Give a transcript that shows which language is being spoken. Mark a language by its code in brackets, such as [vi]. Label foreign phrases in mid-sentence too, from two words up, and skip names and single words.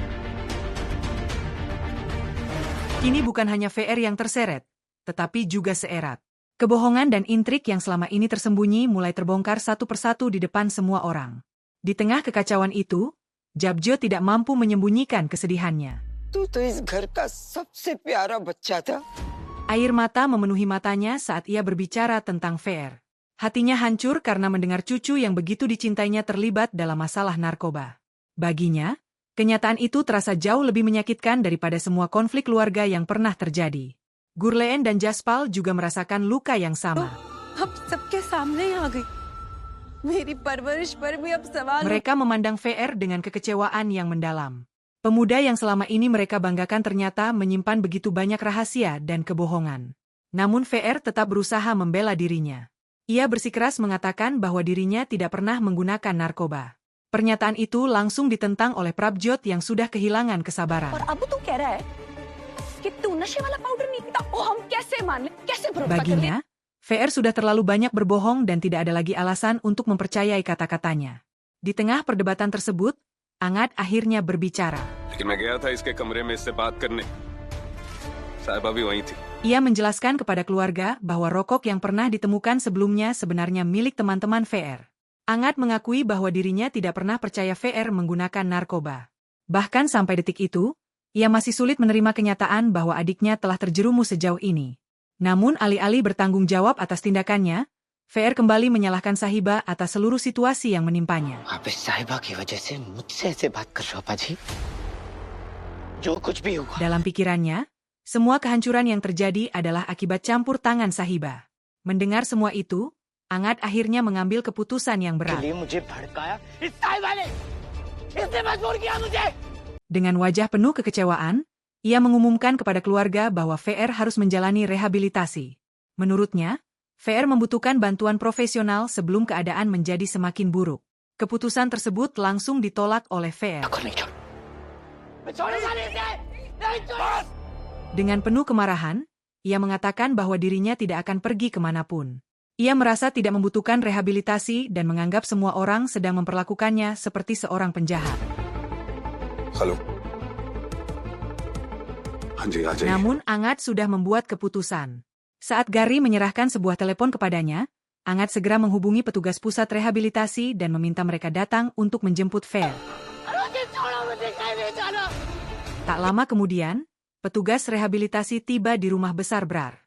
[id] Kini bukan hanya VR yang terseret, tetapi juga Seerat. Kebohongan dan intrik yang selama ini tersembunyi mulai terbongkar satu persatu di depan semua orang. Di tengah kekacauan itu, Jabjo tidak mampu menyembunyikan kesedihannya. [hi] तू तो इस घर का सबसे प्यारा बच्चा था. [id] Air mata memenuhi matanya saat ia berbicara tentang VR. Hatinya hancur karena mendengar cucu yang begitu dicintainya terlibat dalam masalah narkoba. Baginya, kenyataan itu terasa jauh lebih menyakitkan daripada semua konflik keluarga yang pernah terjadi. Gurleen dan Jaspal juga merasakan luka yang sama. [hi] अब सबके सामने ही आ गई. मेरी परवरिश पर भी अब सवाल. [id] Mereka memandang VR dengan kekecewaan yang mendalam. Pemuda yang selama ini mereka banggakan ternyata menyimpan begitu banyak rahasia dan kebohongan. Namun VR tetap berusaha membela dirinya. Ia bersikeras mengatakan bahwa dirinya tidak pernah menggunakan narkoba. Pernyataan itu langsung ditentang oleh Prabjot yang sudah kehilangan kesabaran. [hi] और अब तू कह रहा है कि तू नशे वाला पाउडर नहीं पीता. ओ हम कैसे मान ले? कैसे भरोसा कर ले? [id] Baginya, VR sudah terlalu banyak berbohong dan tidak ada lagi alasan untuk mempercayai kata-katanya. Di tengah perdebatan tersebut, Angat akhirnya berbicara. [hi] लेकिन मैं गया था इसके कमरे में इससे बात करने. साहिबा भी वहीं थी. [id] Ia menjelaskan kepada keluarga bahwa rokok yang pernah ditemukan sebelumnya sebenarnya milik teman-teman VR. Angat mengakui bahwa dirinya tidak pernah percaya VR menggunakan narkoba. Bahkan sampai detik itu, ia masih sulit menerima kenyataan bahwa adiknya telah terjerumus sejauh ini. Namun alih-alih bertanggung jawab atas tindakannya, VR kembali menyalahkan Sahiba atas seluruh situasi yang menimpanya. [hi] आप इस साहिबा की वजह से मुझसे ऐसे बात कर रहे हो पाजी. जो कुछ भी हुआ. [id] Dalam pikirannya, semua kehancuran yang terjadi adalah akibat campur tangan Sahiba. Mendengar semua itu, Angat akhirnya mengambil keputusan yang [hi] के [id] berat. [hi] लिए मुझे भड़काया इस साहिबा ने. इसने मजबूर किया मुझे. [id] Dengan wajah penuh kekecewaan, ia mengumumkan kepada keluarga bahwa VR harus menjalani rehabilitasi. Menurutnya, VR membutuhkan bantuan profesional sebelum keadaan menjadi semakin buruk. Keputusan tersebut langsung ditolak oleh VR. [hi] नहीं छोड़. मैं छोड़ूंगा नहीं इसे. नहीं छोड़. [id] Dengan penuh kemarahan, ia mengatakan bahwa dirinya tidak akan pergi kemanapun. Ia merasa tidak membutuhkan rehabilitasi dan menganggap semua orang sedang memperlakukannya seperti seorang penjahat. [hi] हेलो. हाँ जी आ जाइए. [id] Namun Angat sudah membuat keputusan. Saat Gary menyerahkan sebuah telepon kepadanya, Angat segera menghubungi petugas pusat rehabilitasi dan meminta mereka datang untuk menjemput VR. Tak lama kemudian, petugas rehabilitasi tiba di rumah besar Brar.